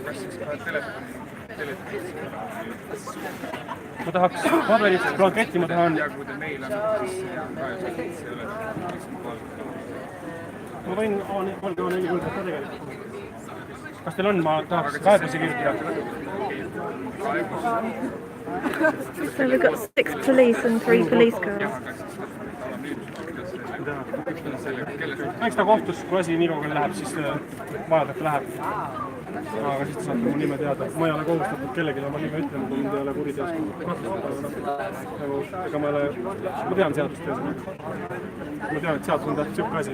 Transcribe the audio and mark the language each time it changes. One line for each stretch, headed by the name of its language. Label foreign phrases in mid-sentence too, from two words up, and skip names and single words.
Estonian: Ma tahaks paberit, blanketti ma tahan. Ma võin valge A4 võlga ka tegelikult. Kas teil on, ma tahaks kaebusi kirjutada.
English: So we've got 6 police and 3 police cars.
Estonian: Eks ta kohtus, kui asi nii kaugele läheb, siis vajadusel läheb. aga siis te saate mu nime teada. Ma ei ole kohustatud kellelegi oma nime ütlema, kui mind ei ole kuriteos kahtlustatud. Nagu, ega ma tean seadust ja ma tean, et seadus on täpselt siuke asi.